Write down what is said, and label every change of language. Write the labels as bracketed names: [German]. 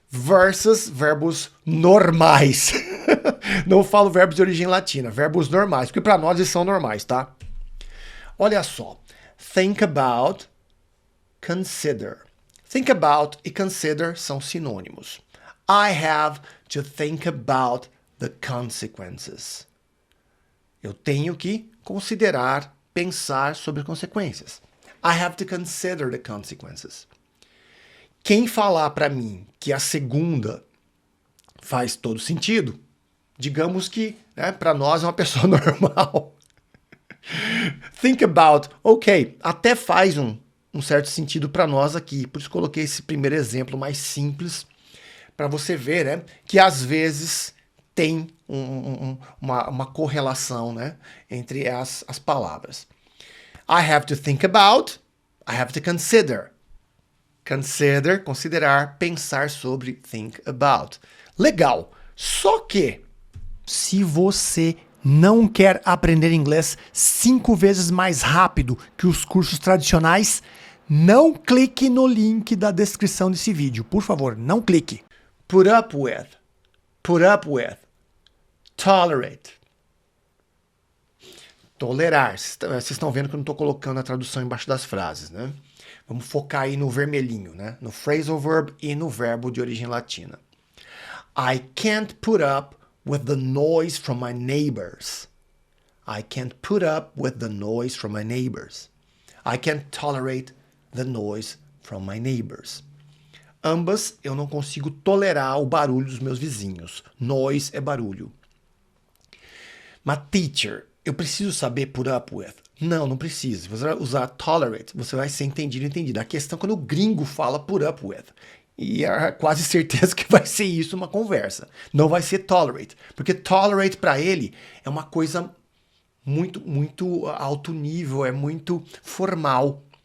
[Portuguese] versus verbos normais. Não falo verbos de origem latina, verbos normais, porque para nós eles são normais, tá? Olha só. [English] Think about, consider. Think about [Portuguese] e consider são sinônimos. [English] I have to think about the consequences. [Portuguese] Eu tenho que considerar, pensar sobre as consequências. [English] I have to consider the consequences. [Portuguese] Quem falar para mim que a segunda faz todo sentido, digamos que, né, para nós é uma pessoa normal. [English] Think about, ok, [Portuguese] até faz um certo sentido para nós aqui. Por isso coloquei esse primeiro exemplo mais simples para você ver, né, que às vezes tem uma correlação, né, entre as palavras. [English] I have to think about, I have to consider. [Portuguese] Consider, considerar, pensar sobre, [English] think about. [Portuguese] Legal. Só que, se você não quer aprender inglês 5 vezes mais rápido que os cursos tradicionais, não clique no link da descrição desse vídeo. Por favor, não clique. [English] Put up with. Put up with. Tolerate. [Portuguese] Tolerar. Vocês estão vendo que eu não estou colocando a tradução embaixo das frases, né? Vamos focar aí no vermelhinho, né? No phrasal verb e no verbo de origem latina. [English] I can't put up with the noise from my neighbors. I can't put up with the noise from my neighbors. I can't tolerate the noise from my neighbors. [Portuguese] Ambas, eu não consigo tolerar o barulho dos meus vizinhos. Noise é barulho. Mas teacher, eu preciso saber [English] put up with. [Portuguese] Não, não precisa. Se você vai usar tolerate, você vai ser entendido e entendida. A questão é quando o gringo fala [English] put up with. [Portuguese] E é quase certeza que vai ser isso uma conversa. Não vai ser tolerate. Porque tolerate para ele é uma coisa muito alto nível, é muito formal.